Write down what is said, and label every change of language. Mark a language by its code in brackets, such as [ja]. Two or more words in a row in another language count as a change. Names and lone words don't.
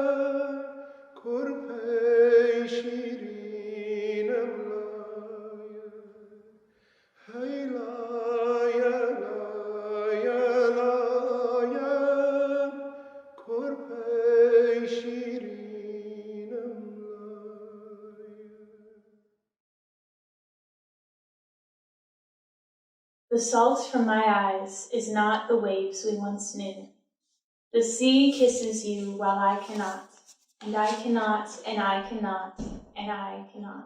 [ckb] کرپی شیرینم لایا هی لا یا لا یا لا یا کرپی شیرینم لایا [en] The salt from my eyes is not the waves we once knew. The sea kisses you while I cannot, and I cannot, and I cannot, and I cannot.